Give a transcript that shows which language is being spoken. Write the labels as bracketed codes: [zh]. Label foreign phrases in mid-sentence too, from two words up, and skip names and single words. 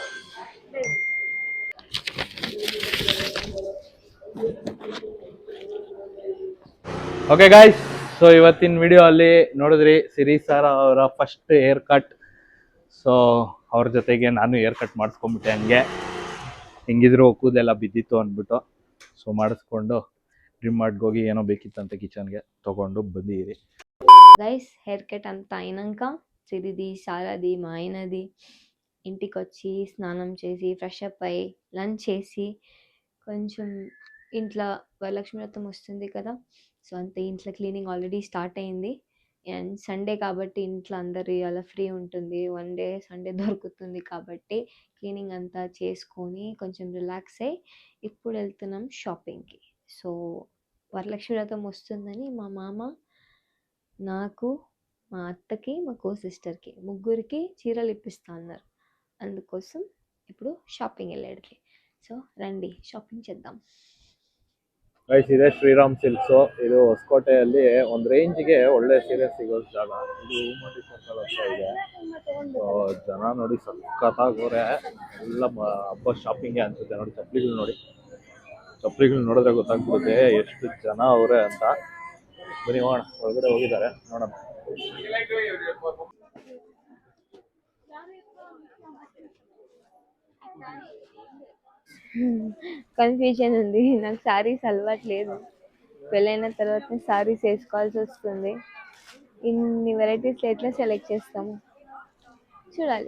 [en] okay guys, so [kn] ಇವತ್ತಿನ ವಿಡಿಯೋ ಅಲ್ಲಿ ನೋಡಿದ್ರಿ ಸಿರಿ ಸರ್ ಅವರ [en] first hair cut. [kn] ಸೊ ಅವ್ರ ಜೊತೆಗೆ ನಾನು [en] hair cut [kn] ಮಾಡಿಸ್ಕೊಂಡ್ಬಿಟ್ಟೆ. ಹಂಗೆ ಹೆಂಗಿದ್ರು ಕೂದಲೆಲ್ಲ ಬಿದ್ದಿತ್ತು ಅಂದ್ಬಿಟ್ಟು ಸೊ ಮಾಡಿಸ್ಕೊಂಡು ಡ್ರೀಮ್ ಮಾರ್ಟ್ಗೆ ಹೋಗಿ ಏನೋ ಬೇಕಿತ್ತಂತೆ ಕಿಚನ್ಗೆ ತೊಗೊಂಡು ಬಂದಿರಿ. [en] guys hair cut [te] అంతా అయినాక సిరిది, సారాది, మా ఆయనది ఇంటికి వచ్చి స్నానం చేసి [en] fresh up [te] అయ్యి లంచ్ చేసి కొంచెం ఇంట్లో వరలక్ష్మి వ్రతం వస్తుంది కదా, సో అంత ఇంట్లో [en] cleaning already start [te] అయింది. [en] and Sunday [te] కాబట్టి ఇంట్లో అందరు అలా ఫ్రీ ఉంటుంది, 1 [en] day Sunday [te] దొరుకుతుంది కాబట్టి క్లీనింగ్ అంతా చేసుకొని కొంచెం రిలాక్స్ అయ్యి ఇప్పుడు వెళ్తున్నాం షాపింగ్కి. సో వరలక్ష్మి వ్రతం వస్తుందని మా మామ నాకు, మా అత్తకి, మా [en] co sister [te] ముగ్గురికి చీరలు ఇప్పిస్తా అన్నారు. అందుకోసం ఇప్పుడు షాపింగ్ వెళ్ళాడికి. సో రండి షాపింగ్ చేద్దాం. [kn] ಗೈಸ್, ಇದೆ ಶ್ರೀರಾಮ್ ಸಿಲ್ಕ್ಸು. ಇದು ಹೊಸಕೋಟೆಯಲ್ಲಿ ಒಂದು ರೇಂಜ್ಗೆ ಒಳ್ಳೆ ಸೀರೆ ಸಿಗೋ ಜಾಗ. ಇದು ಹೂಮಂಡಿ ಸರ್ಕಲ್ ಹತ್ರ ಇದೆ. ಜನ ನೋಡಿ ಸಖತ್ತಾಗೋರೆ. ಎಲ್ಲ ಹಬ್ಬ ಶಾಪಿಂಗ್ಗೆ ಅನ್ಸುತ್ತೆ. ನೋಡಿ ಚಪ್ಪಲಿಗಳು ನೋಡಿದ್ರೆ ಗೊತ್ತಾಗ್ಬಿಡುತ್ತೆ ಎಷ್ಟು ಜನ ಅವರೇ ಅಂತ. ಬನ್ನಿ ಹೋಗೋಣ, ಒಳಗಡೆ ಹೋಗಿದ್ದಾರೆ ನೋಡೋಣ. [te] కన్ఫ్యూజన్ ఉంది, నాకు శారీస్ అలవాట్లేదు. పెళ్ళైన తర్వాత శారీస్ వేసుకోవాల్సి వస్తుంది. ఇన్ని వెరైటీస్ ఎట్లా సెలెక్ట్ చేస్తాము చూడాలి.